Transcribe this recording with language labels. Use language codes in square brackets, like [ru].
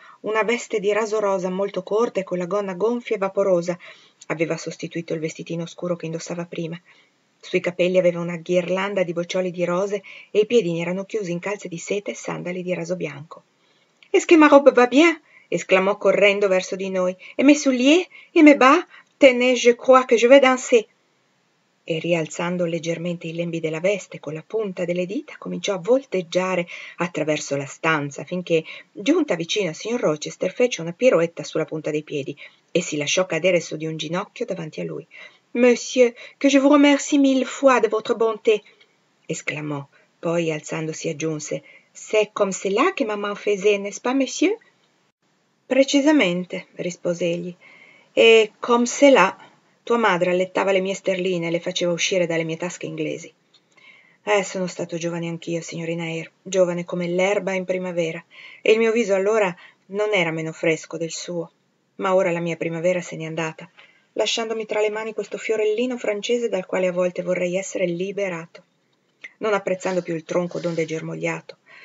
[it] Una veste di raso rosa molto corta e con la gonna gonfia e vaporosa aveva sostituito il vestitino scuro che indossava prima. Sui capelli aveva una ghirlanda di boccioli di rose e i piedini erano chiusi in calze di seta e sandali di raso bianco. [fr] «Est-ce que ma robe va bien?» [it] esclamò correndo verso di noi. [fr] «Et mes souliers? Et mes bas? Tenez, je crois que je vais danser!» [it] E rialzando leggermente i lembi della veste con la punta delle dita, cominciò a volteggiare attraverso la stanza, finché, giunta vicino al signor Rochester, fece una piroetta sulla punta dei piedi e si lasciò cadere su di un ginocchio davanti a lui. [fr] «Monsieur, que je vous remercie mille fois de votre bonté!» [it] esclamò, poi alzandosi aggiunse. [fr] «C'est comme cela que maman faisait, n'est-ce pas, monsieur?» [it] «Precisamente», rispose egli. [fr] «E comme cela...» [it] Tua madre allettava le mie sterline e le faceva uscire dalle mie tasche inglesi. Sono stato giovane anch'io, signorina Eyre, giovane come l'erba in primavera, e il mio viso allora non era meno fresco del suo. Ma ora la mia primavera se n'è andata, lasciandomi tra le mani questo fiorellino francese dal quale a volte vorrei essere liberato, non apprezzando più il tronco d'onde germogliato.